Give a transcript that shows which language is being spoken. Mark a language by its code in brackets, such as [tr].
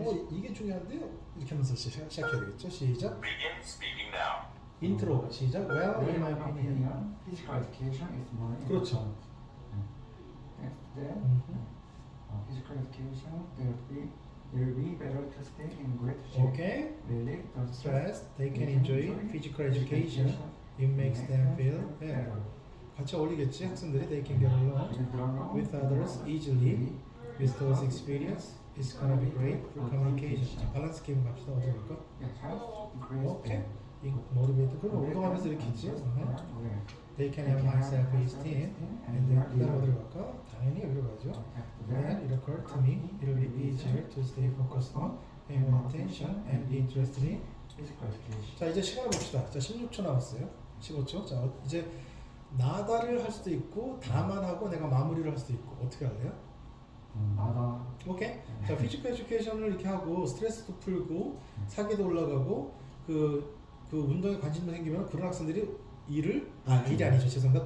[ko] 이게 중요한데요. 이렇게 하면서 시작해야 되겠죠. 시작. [en] Begin speaking now. [ko] 인트로 시작. [en] Well, in my opinion. physical education is more [ko] 그렇죠. [en] important. Then, physical education will be better to stay in great shape. Okay. Relieve the Stress. They can enjoy physical education. It makes them feel better. [ko] 같이 어울리겠지. 학생들이 [en] they can get along with others easily. With those experience, it's gonna be great for communication. [ko] 자, 밸런스 게임 갑시다. 어디 갈까? 오케이. 모티베이트. 그럼 운동하면서 이렇게 있지. [en] They can have high self-esteem. And then [ko] 그다음 어디로 갈까? 당연히 여기로 가죠. [en] Then it occurred to me it will be easier to stay focused on, pay more attention, and be interested in. [ko] 자, 이제 시간을 봅시다. 자, 16초 남았어요. 15초. 자, 이제 나다를 할 수도 있고 다만 하고 내가 마무리를 할 수도 있고 어떻게 할래요? 나다. 오케이. 자, 피지컬 에듀케이션을 이렇게 하고 스트레스도 풀고 사기도 올라가고 그 운동에 관심도 생기면 그런 학생들이 일이 아니죠. 죄송합니다.